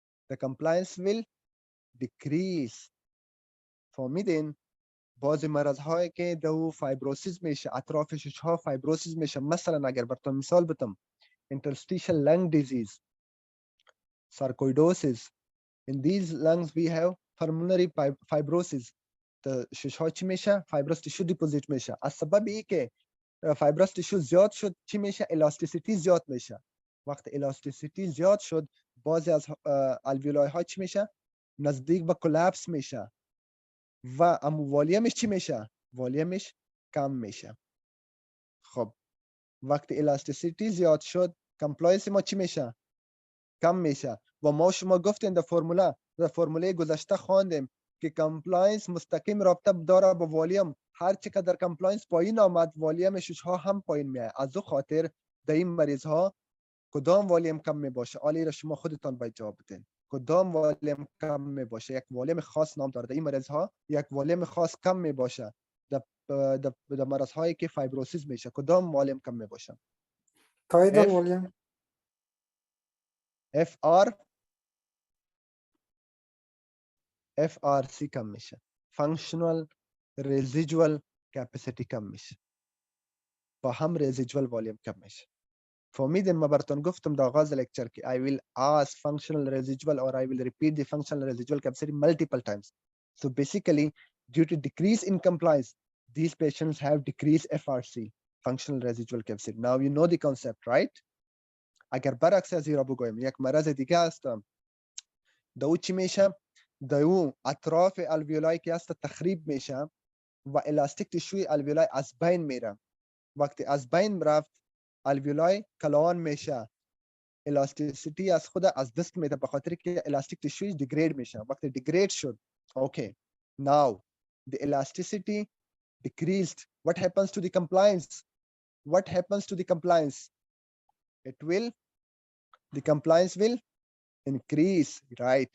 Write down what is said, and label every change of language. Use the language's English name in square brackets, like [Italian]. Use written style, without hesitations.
[English] The compliance will decrease. [Persian] فهمیدین؟ بعضی مرض هایی که دو فایبروسیس میشه، اطراف ششها فایبروسیس میشه. مثلا اگر براتون مثال بدم، interstitial lung disease, sarcoidosis. [English] In these lungs we have pulmonary fibrosis. [Persian] the ششها چی میشه؟ فایبرس تیشو دیپوزیت میشه. از سبب ای که فایبرس تیشو زیاد شد چی میشه؟ الاستیسیتی زیاد میشه. وقت الاستیسیتی زیاد شد، بعضی از الویولای ها چی میشه؟ نزدیک به کلپس میشه و والیومش چی میشه؟ والیومش کم میشه. خب وقتی الاستیسیتی زیاد شد کمپلاینس ما چی میشه؟ کم میشه. و ما شما گفتین در فرموله گذشته خواندیم که کمپلاینس مستقیم رابطه داره با والیوم. هر چقدر کمپلاینس پایین آمد والیوم شش ها هم پایین میاد. از او خاطر در این مریض ها کدام والیوم کم می باشه؟ آلی را شما خودتان باید جواب بدین. کدام والیوم کم می باشه؟ یک والیوم خاص نام داره. در این مریض ها یک والیوم خاص کم می باشه. در مرض هایی که فایبروسیس میشه کدام والیوم کم می باشه؟ قاعدة F الفوليوم FR FRC کم میشه. Functional Residual Capacity کم میشه. با هم Residual Volume کم میشه. فهمیدین ما براتون گفتم در آغاز لکچر که [English] I will ask functional residual or I will repeat the functional residual capacity multiple times. So basically due to decrease in compliance these patients have decreased FRC functional residual capacity. Now you know the concept, right? [Persian] اگر برعکس از این را بگویم یک مرض دیگه است در او چی میشه؟ در او اطراف الویولای که است تخریب میشه و الاستیک تشوی الویولای از بین میره. وقتی از بین رفت الویولای کلان میشه. الاستیسیتی از خود از دست میده به خاطر که الاستیک تشوی دیگرید میشه. وقتی دیگرید شد [English] okay now the elasticity decreased. What happens to the compliance? What happens to the compliance? The compliance will increase, right?